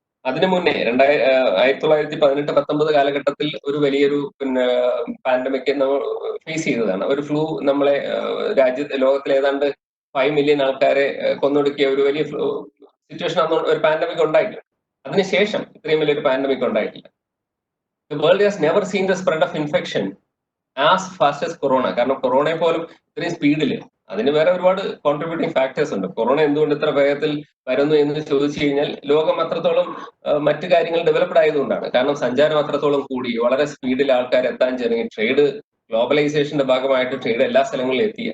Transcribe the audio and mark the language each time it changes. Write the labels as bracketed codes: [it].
[ml] അതിനു മുന്നേ 1918-19 കാലഘട്ടത്തിൽ ഒരു വലിയൊരു പാൻഡമിക് നമ്മൾ ഫേസ് ചെയ്തതാണ്. ഒരു ഫ്ലൂ നമ്മളെ ലോകത്തിലെ ഏതാണ്ട് 5 മില്യൺ ആൾക്കാരെ കൊന്നൊടുക്കിയ ഒരു വലിയ സിറ്റുവേഷൻ അന്ന് ഒരു പാൻഡമിക് ഉണ്ടായിട്ടില്ല. അതിനുശേഷം ഇത്രയും വലിയൊരു പാൻഡമിക് ഉണ്ടായിട്ടില്ല. [en] The world has never seen the spread of infection as fast as corona. [ml] കാരണം കൊറോണയെ പോലും ഇത്രയും സ്പീഡിൽ, അതിന് വേറെ ഒരുപാട് കോൺട്രിബ്യൂട്ടിംഗ് ഫാക്ടേഴ്സ് ഉണ്ട്. കൊറോണ എന്തുകൊണ്ട് ഇത്ര വേഗത്തിൽ വരുന്നു എന്ന് ചോദിച്ചു കഴിഞ്ഞാൽ, ലോകം അത്രത്തോളം മറ്റു കാര്യങ്ങൾ ഡെവലപ്ഡ് ആയതുകൊണ്ടാണ്. കാരണം സഞ്ചാരം അത്രത്തോളം കൂടി, വളരെ സ്പീഡിൽ ആൾക്കാർ എത്താൻ തുടങ്ങി, ട്രേഡ് ഗ്ലോബലൈസേഷന്റെ ഭാഗമായിട്ട് ട്രേഡ് എല്ലാ സ്ഥലങ്ങളിലും എത്തി.